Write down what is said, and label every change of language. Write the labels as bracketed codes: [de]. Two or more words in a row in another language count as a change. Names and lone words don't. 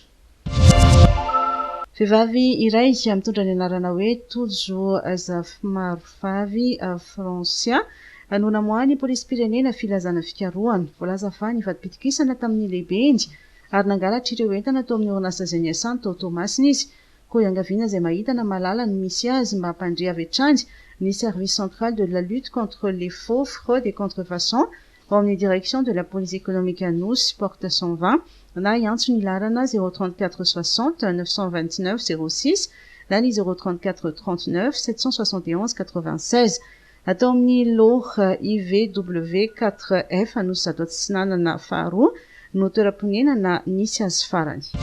[mg] Vehivavy iray mitondra ny anarana hoe Tojo Zafimarofavy Francia no namoahany polisim-pirenena filazana fikarohana. Voalaza fa ny vadi-pitikisana tamin'ny lehibendy ary nangalatra ireo entana tao amin'ny orinasa izay niasany tao Tomasina izy. Koa iangaviana izay mahitana malala ny misy azy mba hampandrea avy hatrany ny [fr] service central de la lutte contre les faux, fraudes et contrefaçons [mg] ao amin'ny [fr] direction de la police économique [mg] anosy porte 120 na iantso ny larana 034 60 929 06 na ny 034 39 771 96 atao amin'ny lor IVW 4F anosy zato atsinanana faharoa no toeram-ponenana nisy azy farany.